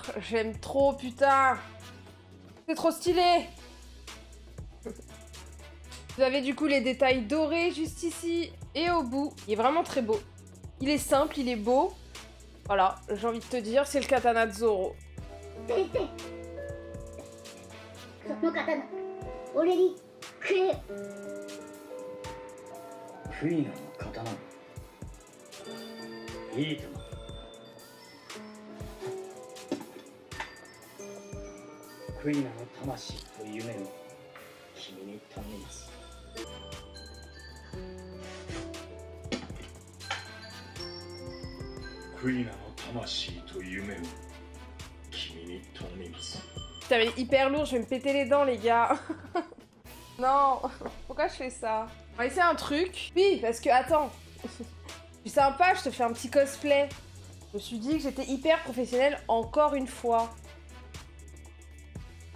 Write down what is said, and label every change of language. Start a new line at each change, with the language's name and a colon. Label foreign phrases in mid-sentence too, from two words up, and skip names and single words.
French: J'aime trop, putain. C'est trop stylé. Vous avez du coup les détails dorés juste ici et au bout. Il est vraiment très beau. Il est simple, il est beau. Voilà, j'ai envie de te dire, c'est le katana de Zoro.
Japanese: その刀俺にくれ。クイナの刀いいともクイナの魂と夢を君に頼みます。クイナの魂と夢を君に頼みます。
French: Putain, mais il est hyper lourd, je vais me péter les dents, les gars. Non, pourquoi je fais ça? On va essayer un truc. Oui, parce que, attends. Je suis sympa, je te fais un petit cosplay. Je me suis dit que j'étais hyper professionnelle encore une fois.